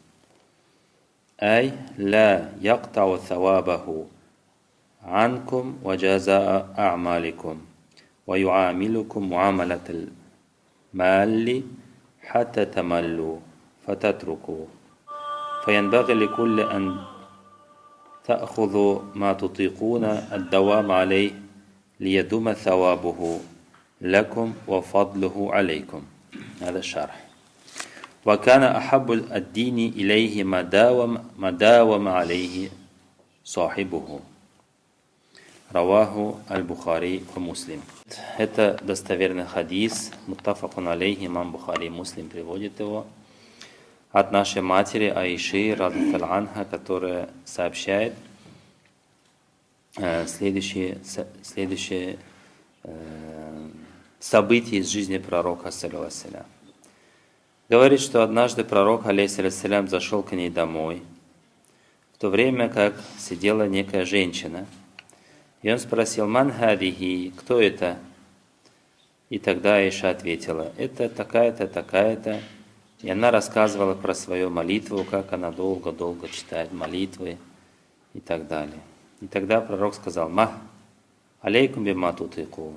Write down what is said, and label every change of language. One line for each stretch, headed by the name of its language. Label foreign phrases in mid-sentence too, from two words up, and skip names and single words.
Arabic: أي لا يقطع ثوابه عنكم وجزاء أعمالكم ويعاملكم معاملة المال حتى تملوا فتتركوا، فينبغي لكل أن تأخذوا ما تطيقون الدوام عليه ليدوم ثوابه لكم وفضله عليكم. هذا الشرح. وكان أحب الدين إليه ما داوم عليه صاحبه. رواه البخاري ومسلم.
Russian: Это достоверный хадис,
Arabic: متفق عليه,
Russian: имам Бухари и Муслим приводит его, от нашей матери Аиши,
Arabic: رضي الله عنها,
Russian: которая сообщает следующие события из жизни пророка,
Arabic: صلى الله عليه وسلم.
Russian: Говорит, что однажды пророк, алейхиссалям, зашел к ней домой, в то время как сидела некая женщина, и он спросил:
Arabic: «من هذه?»
Russian: «Кто это?» И тогда Аиша ответила: «Это такая-то, такая-то». И она рассказывала про свою молитву, как она долго-долго читает молитвы и так далее. И тогда пророк сказал:
Arabic: «مه، عليكم بما تطيقون».